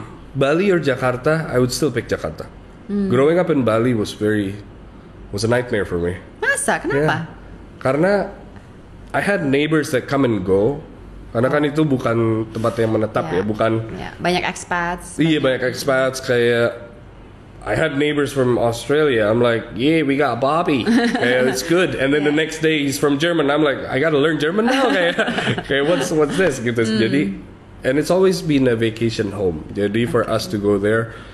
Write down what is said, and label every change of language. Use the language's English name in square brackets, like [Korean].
[English] Bali or Jakarta, I would still pick Jakarta. Growing up in Bali was a nightmare for me. [Indonesian] Masa? Kenapa? Karena I had neighbors that come and go. Karena kan itu bukan tempat yang menetap ya, bukan. Banyak expats. Iya, banyak expats. [English] Kayak I had neighbors from Australia. I'm like, yeah, we got Bobby. It's good. And then the next day he's from German. I'm like, I gotta learn German now. Kayak what's this? Gitu. Jadi, and it's always been a vacation home. Jadi for us to go there,